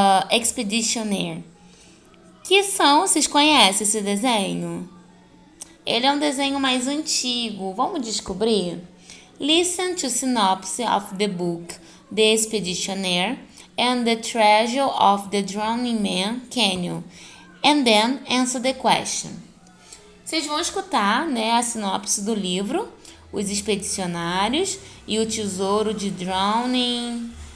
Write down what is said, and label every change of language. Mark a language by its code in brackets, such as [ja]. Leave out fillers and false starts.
[pt] Expeditionaire. Que são, vocês conhecem esse desenho? Ele é um desenho mais antigo. Vamos descobrir? [en] Listen to synopsis of the book The Expeditionaire and the Treasure of the Drowning Man Canyon, and then answer the question. [pt] Vocês vão escutar, a sinopse do livro, Os Expedicionários e o Tesouro de Drowning